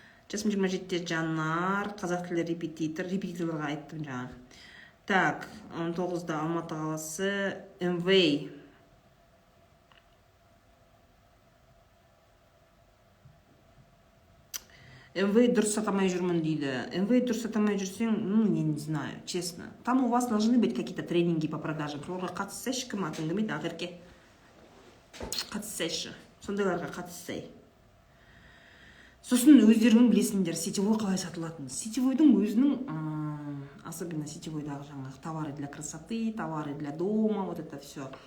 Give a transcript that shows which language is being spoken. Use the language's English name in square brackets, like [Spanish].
[Kazakh] Жасым 27-те Жанар, қазақ тілі репетиторларға айттым жаңа. [Russian] Так, [Kazakh] 19-да Алматы қаласы, МВ. МВ дұрыс сатамай жүрмін дейді. МВ дұрыс сатамай жүрсең, [Russian] не знаю, честно. Там у вас должны быть какие-то тренинги по продажам. [Kazakh] Соларға қатыссайшы, кім атын кім еді, ақерке. Қатыссайшы. Сондайларға қатыссай. Сосын өздерің білесіңдер, сетевой қалай сатылатын. Сетевойдың өзінің, [Russian] особенно [Kazakh] сетевойдағы жаңағы [Russian] товары для красоты, товары для дома, вот это все.